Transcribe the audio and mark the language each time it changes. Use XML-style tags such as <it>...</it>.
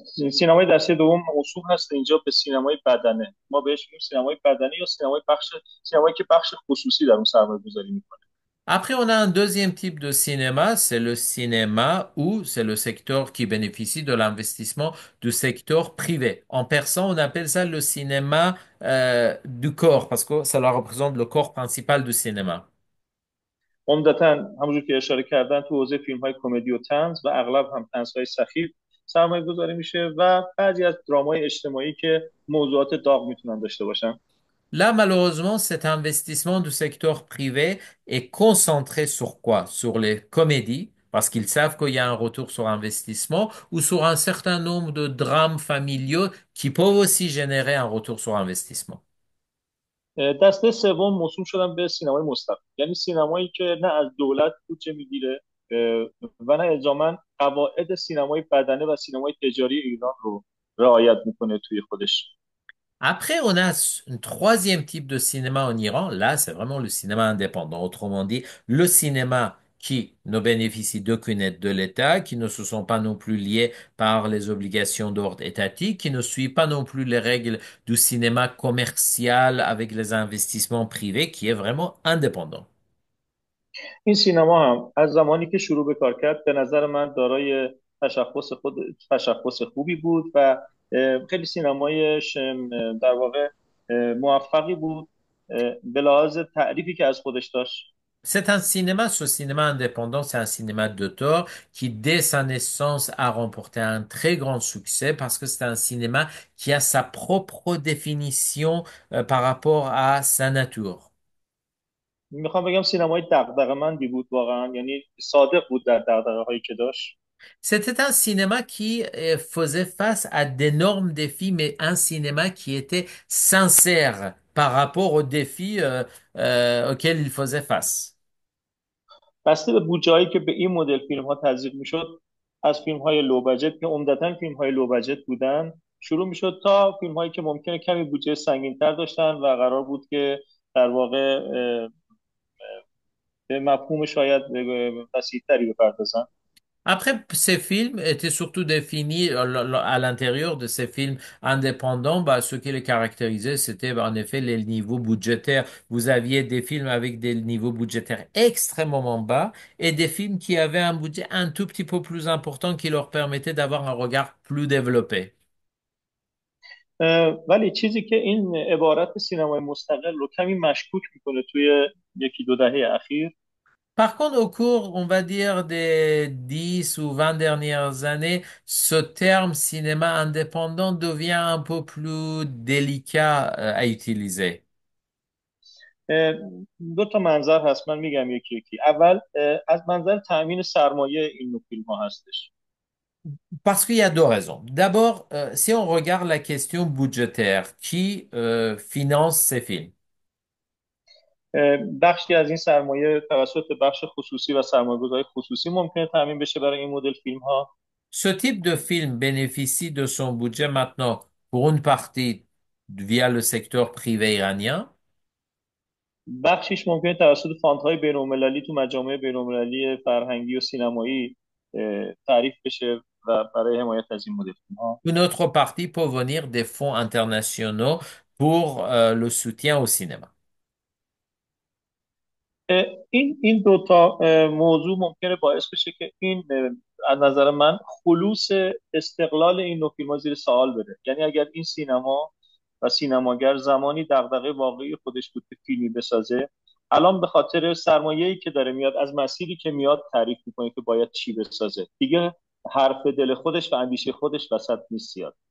<fa>سینمای دسته دوم موسوم هست اینجا به سینمای بدنه. ما بهش میگیم سینمای بدنه یا سینمایی که بخش خصوصی در اون سرمایه گذاری میکنه.</fa> <fr>Après, on a un deuxième type de cinéma, c'est le cinéma où c'est le secteur qui bénéficie de l'investissement du secteur privé. En persan, on appelle ça le cinéma du corps parce que ça représente le corps principal du cinéma.</fr> <fa>عمدتا همونجور که اشاره کردن تو حوزه فیلم های کمدی و طنز و اغلب هم طنز های سخیف سرمایه گذاری میشه و بعضی از درامای اجتماعی که موضوعات داغ میتونن داشته باشن.</fa> <fr>Là, malheureusement, cet investissement du secteur privé est concentré sur quoi? Sur les comédies, parce qu'ils savent qu'il y a un retour sur investissement, ou sur un certain nombre de drames familiaux qui peuvent aussi générer un retour sur investissement.</fr> <fa>دسته سوم موسوم شدن به سینمای مستقل، یعنی سینمایی که نه از دولت بودجه میگیره و نه الزاما قواعد سینمای بدنه و سینمای تجاری ایران رو رعایت میکنه توی خودش.</fa> <fr>Après, on a un troisième type de cinéma en Iran. Là, c'est vraiment le cinéma indépendant. Autrement dit, le cinéma qui ne bénéficie d'aucune aide de l'État, qui ne se sont pas non plus liés par les obligations d'ordre étatique, qui ne suit pas non plus les règles du cinéma commercial avec les investissements privés, qui est vraiment indépendant.</fr> <fa>این سینما هم از زمانی که شروع به کار کرد به نظر من دارای تشخص خوبی بود و خیلی سینمای در واقع موفقی بود به لحاظ تعریفی که از خودش داشت.</fa> <fr>C'est un cinéma, ce cinéma indépendant, c'est un cinéma d'auteur qui, dès sa naissance, a remporté un très grand succès parce que c'est un cinéma qui a sa propre définition par rapport à sa nature.</fr> <fa>میخوام بگم سینمای دغدغه‌مندی بود واقعا، یعنی صادق بود در دغدغه‌هایی که داشت.</fa> <fr>C'était un cinéma qui faisait face à d'énormes défis, mais un cinéma qui était sincère par rapport aux défis auxquels il faisait face.</fr> <fa>بسته به بودجه‌هایی که به این مدل فیلم ها تزریق میشد، از فیلم های لو بجت که عمدتا فیلم های لو بجت بودن شروع میشد تا فیلم هایی که ممکنه کمی بودجه سنگین تر داشتن و قرار بود که در واقع به مفهوم شاید وسیع تری بپردازن.</fa> <fr>Après, ces films étaient surtout définis à l'intérieur de ces films indépendants. Bah, ce qui les caractérisait, c'était bah, en effet les niveaux budgétaires. Vous aviez des films avec des niveaux budgétaires extrêmement bas et des films qui avaient un budget un tout petit peu plus important qui leur permettait d'avoir un regard plus développé.</fr> <fa>ولی چیزی که این عبارت سینمای مستقل رو کمی مشکوک میکنه توی یکی دو دهه اخیر.</fa> <fr>Par contre, au cours, on va dire, des 10 ou 20 dernières années, ce terme cinéma indépendant devient un peu plus délicat à utiliser.</fr> <fa>اه، دو تا منظر هست، من میگم یکی یکی. اول از منظر تأمین سرمایه این نوع فیلم ها هستش.</fa> <fr>Parce qu'il y a deux raisons. D'abord, si on regarde la question budgétaire, qui finance ces films?</fr> <fa>بخشی از این سرمایه توسط بخش خصوصی و سرمایه‌گذاری خصوصی ممکنه تأمین بشه برای این مدل فیلم ها.</fa> <fr>Ce type de film bénéficie de son budget maintenant pour une partie via le secteur privé iranien.</fr> <fa>بخشیش ممکنه توسط فاندهای بین‌المللی تو مجامع بین‌المللی فرهنگی و سینمایی تعریف بشه و برای حمایت از این مدل فیلم‌ها.</fa> <fr>Une autre partie peut venir des fonds internationaux pour le soutien au cinéma.</fr> <fa>این دو تا موضوع ممکنه باعث بشه که این از نظر من خلوص استقلال این نوع فیلم‌ها زیر سوال بره. یعنی اگر این سینما و سینماگر زمانی دغدغه واقعی خودش بود که فیلمی بسازه، الان به خاطر سرمایه‌ای که داره میاد، از مسیری که میاد تعریف میکنه که باید چی بسازه، دیگه حرف دل خودش و اندیشه خودش وسط نیست زیاد.</fa>